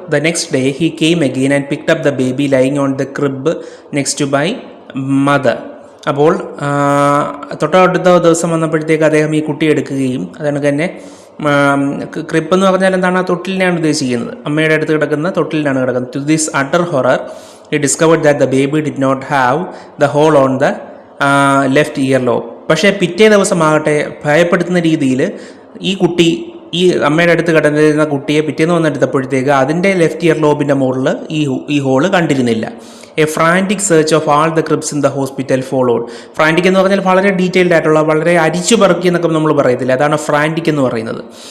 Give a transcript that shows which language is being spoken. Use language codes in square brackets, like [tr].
[en] The next day he came again and picked up the baby lying on the crib next to my mother. [ml] അപ്പോൾ തൊട്ടടുത്ത ദിവസം വന്നപ്പോഴത്തേക്ക് അദ്ദേഹം ഈ കുട്ടി എടുക്കുകയും, അതുകൊണ്ട് തന്നെ ക്രിബ് എന്ന് പറഞ്ഞാൽ എന്താണ്, ആ തൊട്ടിലിനെയാണ് ഉദ്ദേശിക്കുന്നത്, അമ്മയുടെ അടുത്ത് കിടക്കുന്ന തൊട്ടിലിനാണ് കിടക്കുന്നത്. [en] To this utter horror he discovered that the baby did not have the hole on the left earlobe. [ml] പക്ഷേ പിറ്റേ ദിവസമാകട്ടെ ഭയപ്പെടുത്തുന്ന രീതിയിൽ ഈ കുട്ടി, ഈ അമ്മയുടെ അടുത്ത് കിടന്നിരുന്ന കുട്ടിയെ പിറ്റേന്ന് വന്നെടുത്തപ്പോഴത്തേക്ക് അതിൻ്റെ ലെഫ്റ്റ് ഇയർ ലോബിൻ്റെ മുകളിൽ ഈ hall കണ്ടിരുന്നില്ല. [en] A frantic search of all the cribs in the hospital followed. [ml] Frantic എന്ന് പറഞ്ഞാൽ വളരെ ഡീറ്റെയിൽഡ് ആയിട്ടുള്ള, വളരെ അരിച്ചു പറക്കി എന്നൊക്കെ നമ്മൾ പറയത്തില്ല, അതാണ് ഫ്രാൻറ്റിക് എന്ന് പറയുന്നത്.